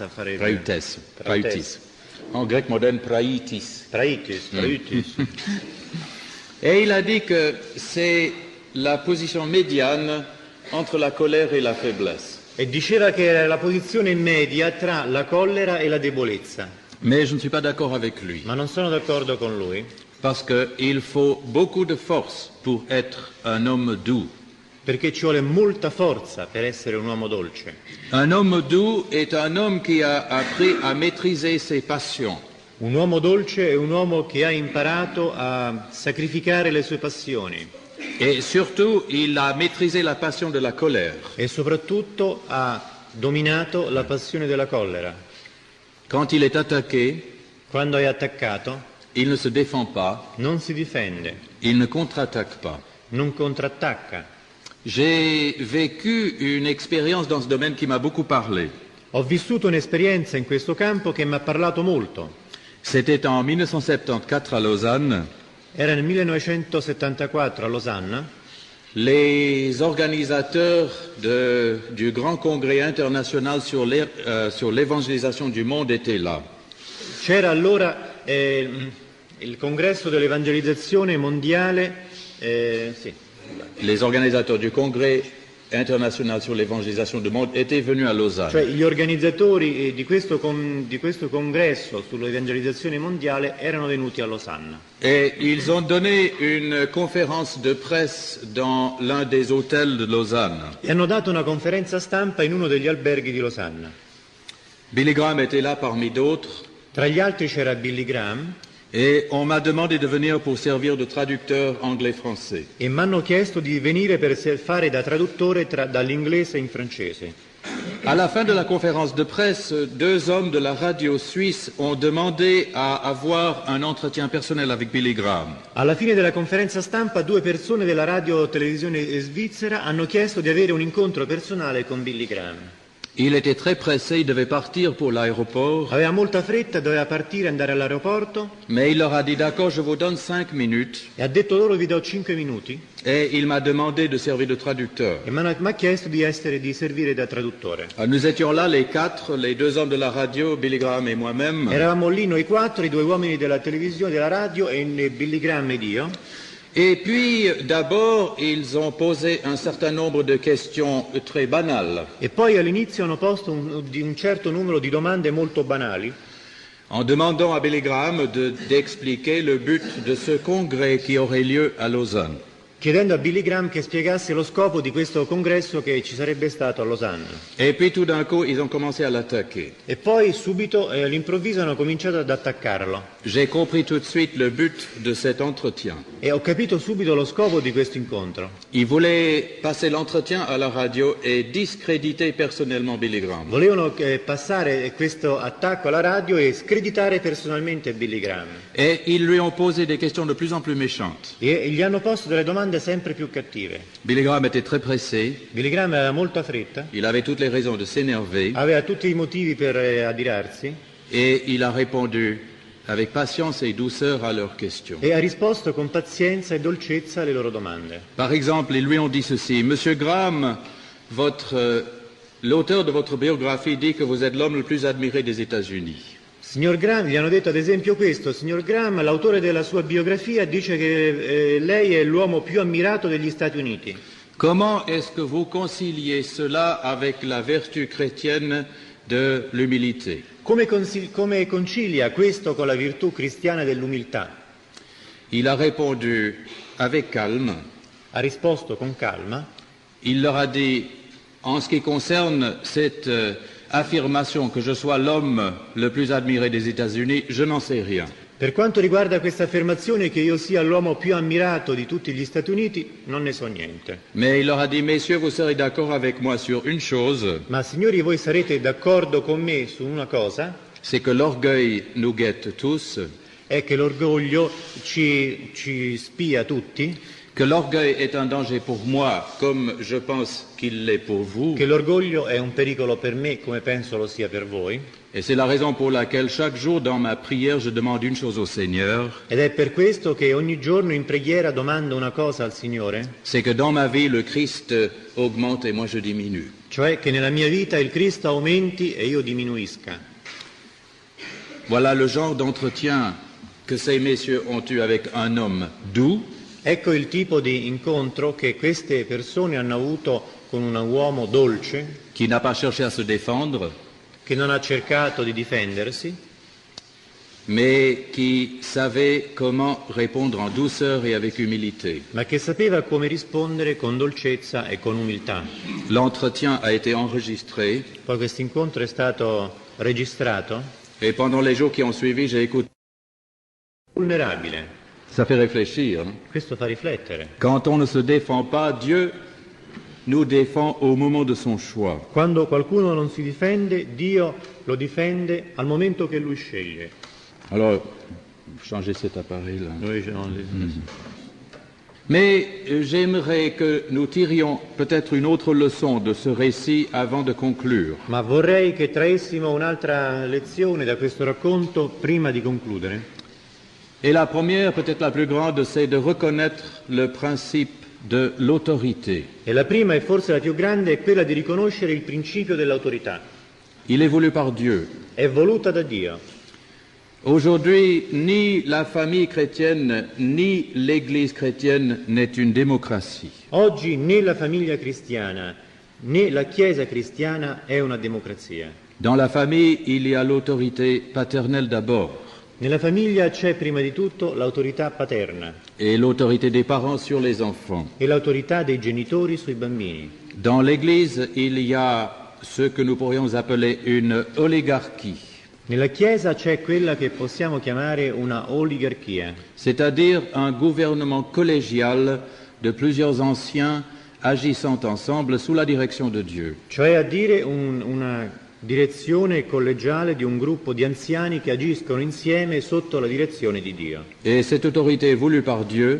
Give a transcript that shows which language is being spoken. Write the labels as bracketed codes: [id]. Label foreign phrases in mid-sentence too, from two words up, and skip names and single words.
[fr] Praeutis. En grec moderne, praeitis. Praeutis. Et il a dit que c'est la position médiane entre la colère et la faiblesse. [it] E diceva che era la posizione media tra la collera e la debolezza. [fr] Mais je ne suis pas d'accord avec lui, [it] Ma non sono d'accordo con lui, [fr] parce qu'il faut beaucoup de force pour être un homme doux. [it] perché ci vuole molta forza per essere un uomo dolce. [fr] Un homme doux est un homme qui a appris à maîtriser ses passions. [it] Un uomo dolce è un uomo che ha imparato a sacrificare le sue passioni [fr] Et surtout, il a maîtrisé la passion de la colère. [it] e soprattutto ha dominato la passione della collera. [fr] Quand il est attaqué, [it] Quando è attaccato [fr] il ne se défend pas, [it] non si difende, [fr] il ne contre-attaque pas. [it] non contrattacca. [fr] J'ai vécu une expérience dans ce domaine qui m'a beaucoup parlé. [it] Ho vissuto un'esperienza in questo campo che mi ha parlato molto. [fr] C'était en 1974 à Lausanne. [it] Era nel 1974 a Losanna. [fr] Les organisateurs du Grand Congrès international sur l'évangélisation du monde étaient là. [it] C'era allora il congresso dell'evangelizzazione mondiale, sì. [fr] Les organisateurs du congrès international sur l'évangélisation du monde était venu à Lausanne. [it] Cioè gli organizzatori di questo congresso sull'evangelizzazione mondiale erano venuti a Losanna. [fr] Et ils ont donné une conférence de presse dans l'un des hôtels de Lausanne. [it] E hanno dato una conferenza stampa in uno degli alberghi di Losanna. [fr] Billy Graham était là parmi d'autres. [it] Tra gli altri c'era Billy Graham. [fr] Et on m'a demandé de venir pour servir de traducteur anglais-français. [it] E mi hanno chiesto di venire per fare da traduttore dall'inglese in francese. [fr] À la fin de la conférence de presse, 2 hommes de la radio suisse ont demandé à avoir un entretien personnel avec Billy Graham. [it] Alla fine della conferenza stampa 2 persone della radio televisione svizzera hanno chiesto di avere un incontro personale con Billy Graham. [fr] Il était très pressé, il devait partir pour l'aéroport. [it] Aveva molta fretta, doveva partire e andare all'aeroporto. [fr] Mais il leur a dit, d'accord, je vous donne 5 minutes. [it] E ha detto loro vi do 5 minuti. [fr] Et il m'a demandé de servir de traducteur. [it] E mi ha chiesto di servire da traduttore. [fr] Nous étions là, les 4, les 2 hommes de la radio, Billy Graham et moi-même. [it] Eravamo lì noi 4, i 2 uomini della televisione, della radio e Billy Graham ed io. [fr] Et puis, d'abord, ils ont posé un certain nombre de questions très banales. [it] E poi all'inizio hanno posto un certo numero di domande molto banali. [fr] En demandant à Billy Graham d'expliquer le but de ce congrès qui aurait lieu à Lausanne. [it] Chiedendo a Billy Graham che spiegasse lo scopo di questo congresso che ci sarebbe stato a Losanna. [fr] Et puis tout d'un coup, ils ont commencé à l'attaquer. [it] E poi subito, all'improvviso, hanno cominciato ad attaccarlo. [fr] J'ai compris tout de suite le but de cet entretien. [it] E ho capito subito lo scopo di questo incontro. [fr] Ils voulaient passer l'entretien à la radio et discréditer personnellement Billy Graham. [it] Volevano passare questo attacco alla radio e screditare personalmente Billy Graham. [fr] Et ils lui ont posé des questions de plus en plus méchantes. [it] E gli hanno posto delle domande sempre più cattive. [fr] Billy Graham était très pressé. [it] Billy Graham aveva molta fretta. [fr] Il avait toutes les raisons de s'énerver. [it] Aveva tutti i motivi per adirarsi. [fr] Et il a répondu avec patience et douceur à leurs questions. [it] E ha risposto con pazienza e dolcezza alle loro domande. [fr] Par exemple, ils lui ont dit ceci: Monsieur Graham, l'auteur de votre biographie dit que vous êtes l'homme le plus admiré des États-Unis. [it] Signor Graham, gli hanno detto ad esempio questo: signor Graham, l'autore della sua biografia dice che lei è l'uomo più ammirato degli Stati Uniti. [fr] Comment est-ce que vous conciliez cela avec la vertu chrétienne de l'humilité? [it] Come concilia questo con la virtù cristiana dell'umiltà? [fr] Il a répondu avec calme. [it] Ha risposto con calma. [fr] Il leur a dit, en ce qui concerne cette affirmation que je sois l'homme le plus admiré des États-Unis, je n'en sais rien. [it] Per quanto riguarda questa affermazione che io sia l'uomo più ammirato di tutti gli Stati Uniti, non ne so niente. [fr] Mais il leur a dit, messieurs, vous serez d'accord avec moi sur une chose. [it] Ma signori, voi sarete d'accordo con me su una cosa? [fr] C'est que l'orgueil nous guette tous. [it] È che l'orgoglio ci spia tutti. [fr] Que l'orgueil est un danger pour moi, comme je pense qu'il l'est pour vous. [it] Che l'orgoglio è un pericolo per me, come penso lo sia per voi. [fr] Et c'est la raison pour laquelle chaque jour dans ma prière, je demande une chose au Seigneur. [it] Ed è per questo che ogni giorno in preghiera domando una cosa al Signore. [fr] C'est que dans ma vie, le Christ augmente et moi je diminue. [it] Cioè che nella mia vita il Cristo aumenti e io diminuisca. [fr] Voilà le genre d'entretien que ces messieurs ont eu avec un homme doux. [it] Ecco il tipo di incontro che queste persone hanno avuto con un uomo dolce, [fr] qui n'a pas cherché à se défendre, [it] che non ha cercato di difendersi, [fr] mais qui savait comment répondre en douceur et avec humilité. [it] ma che sapeva come rispondere con dolcezza e con umiltà. [fr] L'entretien a été enregistré. [it] Poi questo incontro è stato registrato. [fr] Et pendant les jours qui ont suivi, j'ai écouté. [it] Vulnerabile. [fr] Ça fait réfléchir. Hein? [it] Questo fa riflettere. [fr] Quand on ne se défend pas, Dieu nous défend au moment de son choix. [it] Quando qualcuno non si difende, Dio lo difende al momento che lui sceglie. [fr] Alors, changer cet appareil-là. [it] Noi [fr] Mais j'aimerais que nous tirions peut-être une autre leçon de ce récit avant de conclure. [it] Ma vorrei che traessimo un'altra lezione da questo racconto prima di concludere. [fr] Et la première, peut-être la plus grande, c'est de reconnaître le principe de l'autorité. [it] E la prima e forse la più grande è quella di riconoscere il principio dell'autorità. [fr] Il est voulu par Dieu. [it] È voluta da Dio. [fr] Aujourd'hui, ni la famille chrétienne ni l'Église chrétienne n'est une démocratie. [it] Oggi né la famiglia cristiana né la Chiesa cristiana è una democrazia. [fr] Dans la famille, il y a l'autorité paternelle d'abord [it] Nella famiglia c'è prima di tutto l'autorità paterna [fr] et l'autorité des parents sur les enfants. [it] e l'autorità dei genitori sui bambini. [fr] Dans l'Église, il y a ce que nous pourrions appeler une oligarchie, [it] Nella Chiesa c'è quella che possiamo chiamare una oligarchia, [fr] c'est-à-dire un gouvernement collégial de plusieurs anciens agissant ensemble sous la direction de Dieu. [it] cioè a dire una direzione collegiale di un gruppo di anziani che agiscono insieme sotto la direzione di Dio. [fr] Et cette autorité voulue par Dieu,